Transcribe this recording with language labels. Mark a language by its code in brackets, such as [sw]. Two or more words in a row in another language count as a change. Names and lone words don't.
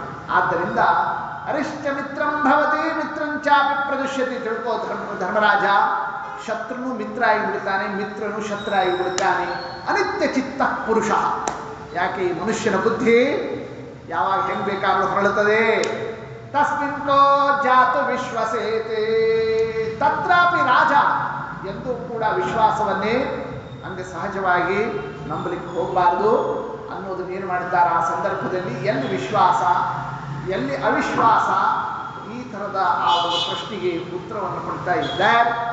[sa] ಆದ್ದರಿಂದ ಅರಿಷ್ಟ ಮಿತ್ರಂ ಭವತಿ ಮಿತ್ರಂಚಾಪಿ ಪ್ರದುಷ್ಯತಿ. [kn] ತಿಳ್ಕೋ ಧರ್ಮರಾಜ, ಶತ್ರುನು ಮಿತ್ರ ಆಗಿಬಿಡ್ತಾನೆ, ಮಿತ್ರನು ಶತ್ರು ಆಗಿಬಿಡ್ತಾನೆ. [sa] ಅನಿತ್ಯ ಚಿತ್ತ ಪುರುಷ. [kn] ಯಾಕೆ ಈ ಮನುಷ್ಯನ ಬುದ್ಧಿ ಯಾವಾಗ ಹೆಂಗೆ ಬೇಕಾದ್ರೂ ಹೊರಳುತ್ತದೆ. [sa] ತಸ್ಮಿನ್ ಕೋ ಜಾತು ವಿಶ್ವಸೇತೆ. ತತ್ರಾಪಿ ರಾಜ [kn] ಎಂದೂ ಕೂಡ ವಿಶ್ವಾಸವನ್ನೇ ಹಂಗೆ ಸಹಜವಾಗಿ ನಂಬಲಿಕ್ಕೆ ಹೋಗಬಾರ್ದು ಅನ್ನೋದನ್ನ ಏನು ಮಾಡ್ತಾರೆ ಆ ಸಂದರ್ಭದಲ್ಲಿ. ಎಲ್ಲಿ ವಿಶ್ವಾಸ, ಎಲ್ಲಿ ಅವಿಶ್ವಾಸ, ಈ ಥರದ ಆ ಒಂದು ಪ್ರಶ್ನೆಗೆ ಉತ್ತರವನ್ನು ಕೊಡ್ತಾ ಇದ್ದಾರೆ.